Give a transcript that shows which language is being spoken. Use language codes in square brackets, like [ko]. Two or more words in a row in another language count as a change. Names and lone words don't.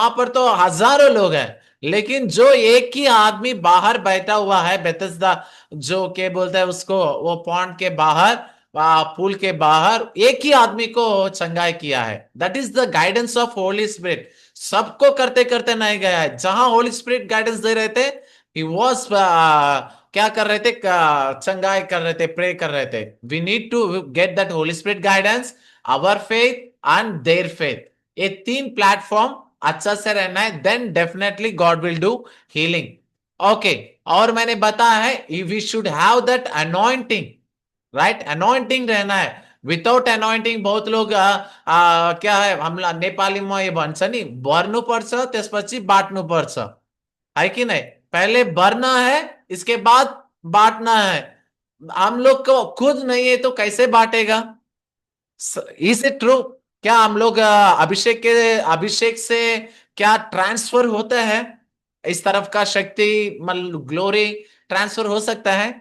[hi] वहां पर तो हजारों लोग हैं, लेकिन जो एक ही आदमी बाहर बैठा हुआ है बेथेस्दा, जो के बोलते हैं उसको, वो पॉन्ड के बाहर, पूल के बाहर, एक ही आदमी को चंगाई किया है। [en] That is the guidance of Holy Spirit. [hi] सबको करते करते नहीं गया है। जहां [en] Holy Spirit guidance [hi] दे रहे थे, [en] he was [hi] क्या कर रहे थे? चंगाई कर रहे थे, प्रे कर रहे थे। [en] We need to get that Holy Spirit guidance, our faith and their faith. [hi] ये तीन प्लेटफॉर्म अच्छा से रहना है, [en] then definitely God will do healing. ओके, [hi] और मैंने बताया है [en] we should have that anointing, right? [hi] अनॉइंटिंग रहना है। [en] without anointing [hi] बहुत लोग क्या है, हम नेपाली में ये [ne] भन्छ नि, भर्नु पर्छ त्यसपछि बाट्नु पर्छ, [hi] है कि नहीं? पहले भरना है, इसके बाद बांटना है। हम लोग को खुद नहीं है तो कैसे बांटेगा? [en] Is it true? [hi] क्या हम लोग अभिषेक से क्या ट्रांसफर होता है? इस तरफ का शक्ति, ग्लोरी ट्रांसफर हो सकता है?